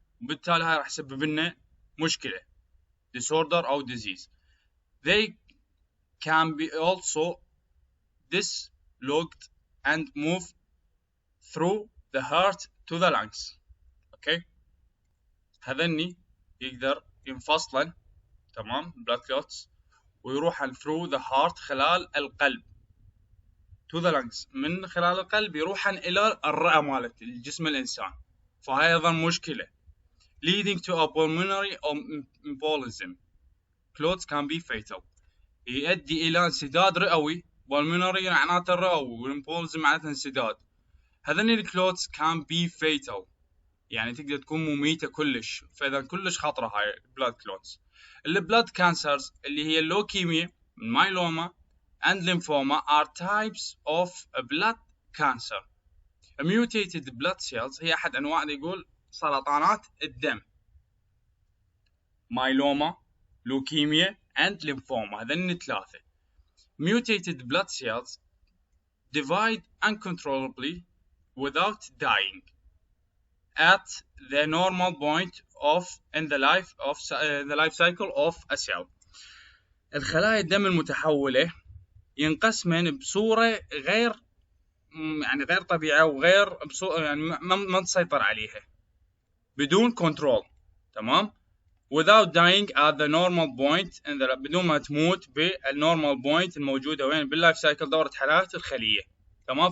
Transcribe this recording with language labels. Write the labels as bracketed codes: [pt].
[ar] وبالتالي هاي راح يسبب لنا مشكلة disorder أو disease. [en] They can be also dislodged and move through the heart to the lungs. [ar] اوكي، هذني يقدر ينفصلن، تمام، [en] blood clots، [ar] ويروحن [en] through the heart [ar] خلال القلب [en] to the lungs، [ar] من خلال القلب يروحن الى الرئة مالت الجسم الانسان، فهاي ايضا مشكلة [en] leading to a pulmonary embolism. clots can be fatal، [ar] يؤدي الى انسداد رئوي. pulmonary معناته الرئوي، والامبوليزم معناته انسداد. هذني الكلوتس [en] can be fatal، [ar] يعني تقدر تكون مميتة كلش، فإذا كلش خطرة هاي البلاد كلوتس. البلاد كانسرز اللي هي اللوكيميا، المايلوما [en] and lymphoma are types of blood cancer. mutated blood cells [ar] هي أحد أنواع يقول سرطانات الدم. مايلوما، لوكيميا [en] and lymphoma، [ar] هذين ثلاثة. [en] mutated blood cells divide uncontrollably without dying at the normal point in the life cycle of a cell. [ar] الخلايا الدم المتحولة ينقسمن بصورة غير طبيعية، وغير يعني ما تسيطر عليها بدون كنترول، تمام. [en] without dying at the normal point [ar] بدون ما تموت بالنورمال بوينت الموجودة وين باللايف سايكل، دورة حياة الخلية، تمام.